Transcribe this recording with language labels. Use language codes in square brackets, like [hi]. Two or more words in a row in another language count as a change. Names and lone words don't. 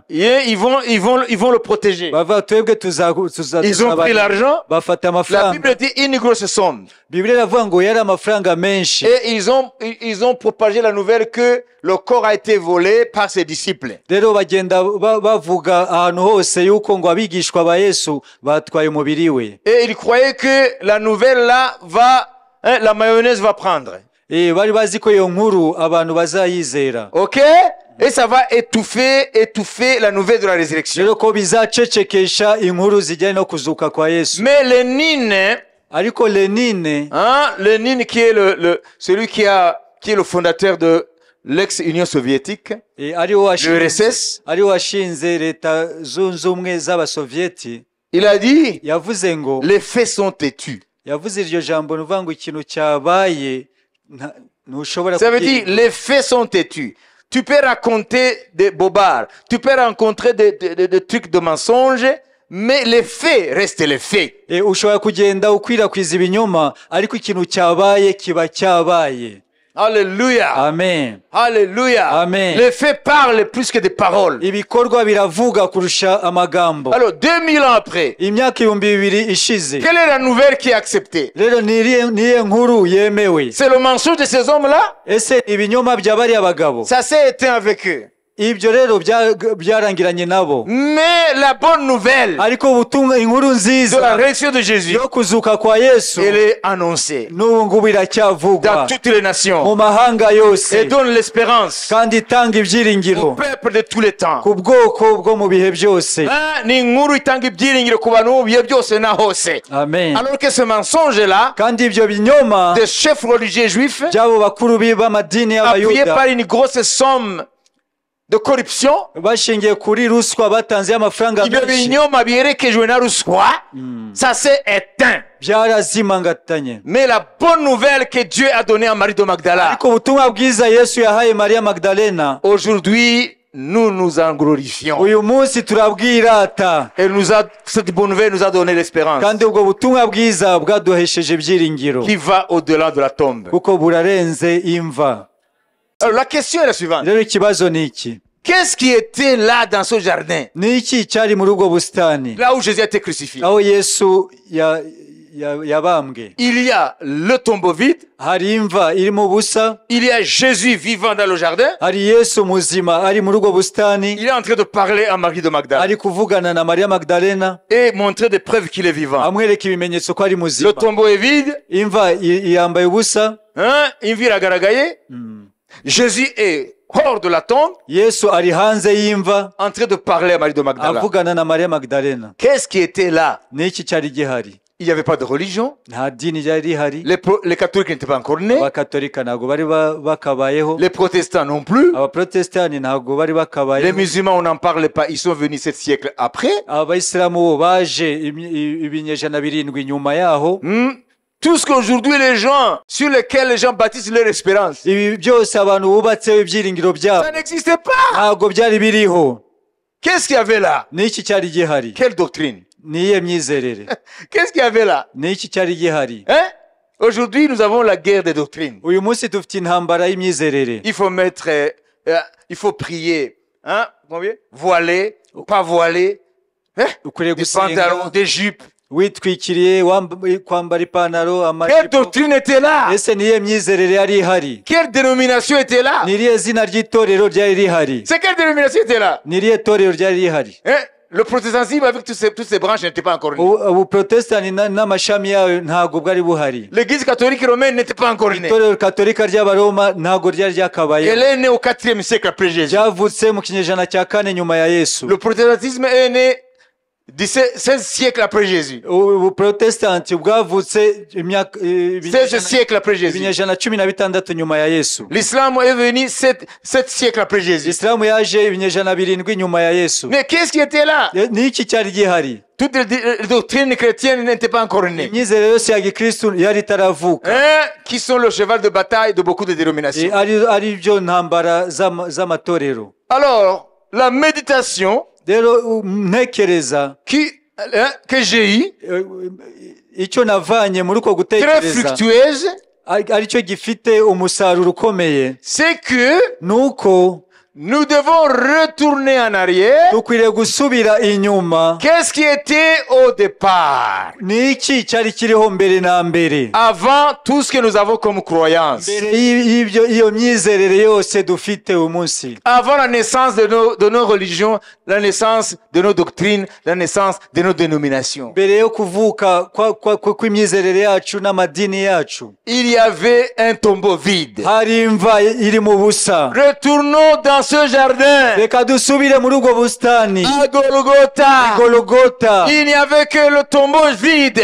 [fr] Et ils vont le protéger. [rw] bava twebwe [fr] Ils ont pris l'argent. [rw] bafata [fr] La [rw] amafaranga. [fr] Bible dit une grosse somme. [rw] Bibiliya iravuga ngo yari amafaranga menshi, [fr] Et ils ont propagé la nouvelle que le corps a été volé par ses disciples. [rw] rero bagenda bavuga ahantu hose yuko ngo abigishwa ba Yesu batwaye umubiri we. [fr] Et ils croyaient que la nouvelle là la mayonnaise va prendre. [rw] bari bazi ko iyo nkuru abantu bazayizera. [fr] Ok? Et ça va étouffer la nouvelle de la résurrection. [rw] rero ko bizacecekesha inkuru zijyanye no kuzuka kwa Yesu. [fr] Mais Lénine, [rw] ariko Lénine, [fr] Lénine qui est celui qui est le fondateur de l'ex-Union soviétique, le RSS, [rw] ariwe washinze leta zunze ubumwe z'abasovieti, [fr] il a dit, [rw] yavuze ngo, [fr] les faits sont têtus. [rw] yavuze iryo jambo nuvuga ngo ikintu cyabaye ntushobora [fr] Ça veut dire, les faits sont têtus. Tu peux raconter des bobards, tu peux rencontrer des trucs de mensonges, mais les faits restent les faits. [rw] ushobora kugenda ukwirakwiza ibinyoma, ariko ikintu cyabaye kiba cyabaye. [fr] Alléluia. Amen. Alléluia. Amen. Les faits parlent plus que des paroles. [rw] ibikorwa biravuga kurusha amagambo. [fr] Alors, 2000 ans après, [rw] imyaka 2000 ishize, [fr] quelle est la nouvelle qui est acceptée? [rw] rero niye nkuru yemewe? [fr] C'est le mensonge de ces hommes-là? [rw] ese ibinyoma by'abari abagabo? [fr] Ça s'est éteint avec eux. [rw] ibyo rero byarangiranye nabo. [fr] Mais la bonne nouvelle [rw] ariko ubutumwa inkuru [fr] de la [rw] nziza [fr] résurrection de Jésus, [rw] yo kuzuka kwa Yesu [fr] elle est annoncée [rw] n'ubu ngubu [fr] dans [rw] iracyavugwa [fr] toutes les nations [rw] mu mahanga yose [fr] et donne l'espérance [rw] kandi itanga [fr] au [rw] ibyiringiro [fr] peuple de tous les temps. [rw] ku bwoko bwo mu bihe byose. Ni inkuru itanga ibyiringiro ku bantu mu bihe byose na hose. Amen. [fr] Alors que ce mensonge là [rw] kandi ibyo binyoma [fr] des chefs religieux juifs [rw] by'abo bakuru b'amadini [fr] appuyé [rw] y'abayuda [fr] par une grosse somme de corruption, [rw] bashingiye kuri ruswa batanze amafaranga ibyo menshi binyoma biherekejwe na ruswa, [fr] ça s'est éteint. [rw] byarazimangatanye. [fr] Mais la bonne nouvelle que Dieu a donnée à Marie de Magdala, [rw] ariko ubutumwa bwiza Yesu yahaye Maria Magdalena [fr] aujourd'hui nous nous en glorifions. [rw] uyu munsi turabwirata, [fr] Et cette bonne nouvelle nous a donné l'espérance [rw] kandi ubwo butumwa bwiza bwaduhesheje ibyiringiro [fr] qui va au-delà de la tombe. [rw] kuko burarenze imva. [fr] Alors la question est la suivante. [rw] rero ikibazo ni iki? [fr] Qu'est-ce qui était là dans ce jardin, [rw] ni iki cyari muri ubwo busitani [fr] là où Jésus a été crucifié? [rw] aho Yesu yabambwe? [fr] Il y a le tombeau vide, [rw] hari imva irimo ubusa, [fr] il y a Jésus vivant dans le jardin, [rw] hari Yesu muzima ari muri ubwo busitani, [fr] il est en train de parler à Marie de Magdala [rw] ari kuvugana na Maria Magdalena [fr] et montrer des preuves qu'il est vivant. [rw] amwereka ibimenyetso ko ari muzima. [fr] Le tombeau est vide, [rw] imva yambaye ubusa, imvi iragaragaye, [fr] Jésus est hors de la tombe, [rw] Yesu ari hanze y'imva [fr] en train de parler à Marie de Magdala. [rw] avugana na Maria Magdalena. [fr] Qu'est-ce qui était là? [rw] ni iki cyari gihari? [fr] Il n'y avait pas de religion, [rw] nta dini ryari rihari, [fr] les catholiques n'étaient pas encore nés, [rw] abakatolika ntabwo bari bakabayeho, [fr] les protestants non plus, [rw] abaprotestani ntabwo bari [fr] les [rw] bakabayeho, [fr] musulmans on n'en parle pas, ils sont venus 7 siècles après. [rw] abayisilamu bo baje ibinyejana birindwi nyuma yaho. [fr] Tout ce qu'aujourd'hui les gens, sur lesquels les gens bâtissent leur espérance, [rw] ibi byose abantu bubatseho ibyiringiro byabo [fr] ça n'existait pas. [rw] ntabwo byari biriho. [fr] Qu'est-ce qu'il y avait là? [rw] ni iki cyari gihari? [fr] Quelle doctrine? [rw] ni iyihe myizerere? [fr] Qu'est-ce qu'il y avait là? [rw] ni iki cyari gihari? [fr] Aujourd'hui, nous avons la guerre des doctrines. [rw] uyu munsi dufite intambara y'imyizerere. [fr] Il faut mettre, il faut prier, combien? Voiler, pas voiler, [rw] ukwiriye [fr] des pantalons, [rw] gusenga [fr] des jupes. [rw] witwikiriye kwambara ipantaro, [fr] Quelle [rw] amajipo. [fr] doctrine était là? [rw] ese ni iyihe myizerere yari ihari? [fr] Quelle dénomination était là? [rw] ni irihe zina ry'itorero ryari rihari? [fr] C'est quelle dénomination était là? [rw] ni irihe torero ryari rihari? [fr] Le protestantisme avec toutes ces branches n'était pas encore né. [rw] ubuprotestani n'amashami yayo ntabwo bwari buhari. [fr] L'église catholique romaine n'était pas encore née. [rw] itorero katolika ry'abaroma ntabwo ryari ryakabaye. [fr] Elle est née au 4e siècle après Jésus. [rw] ryavutse mu kinyejana cya 4 nyuma ya Yesu. [fr] Le protestantisme est né 16 siècles après Jésus. [rw] ubuprotestanti bwavutse [fr] 16 siècles après Jésus. [rw] ibinyejana 16 nyuma ya Yesu. [fr] L'islam est venu 7 siècles après Jésus. [rw] Islamu yaje ibinyejana 7 nyuma ya Yesu. [fr] Mais qu'est-ce qui était là? [rw] ni iki cyari gihari? [fr] Toutes les doctrines chrétiennes n'étaient pas encore nées. [rw] imyizerere yose ya gikristu yari itaravuka. [fr] Qui sont le cheval de bataille de beaucoup de dénominations. [rw] ari byo ntambara z'amatorero. [fr] Alors, la méditation [rw] rero ntekereza [fr] que j'ai eu, [rw] icyo navanye muri uko [fr] très [rw] gutekereza [fr] fructueuse, [rw] aricyo gifite umusaruro ukomeye, [fr] c'est que [rw] nuko [fr] nous devons retourner en arrière. [rw] dukwiriye gusubira inyuma. [fr] Qu'est-ce qui était au départ? [rw] ni iki cyari kiriho mbere na mbere, [fr] Avant tout ce que nous avons comme croyance. [rw] mbere iyo myizerere yose dufite uyu munsi, [fr] Avant la naissance de nos religions, la naissance de nos doctrines, la naissance de nos dénominations. [rw] mbere yo kuvuka kw'imyizerere yacu n'amadini yacu, [fr] Il y avait un tombeau vide. [rw] hari imva iri mu busa. [fr] Retournons dans ce jardin. [rw] reka dusubire muri ubwo busitani [fr] À Golgotha. [rw] Golgota, [fr] Il n'y avait que le tombeau vide.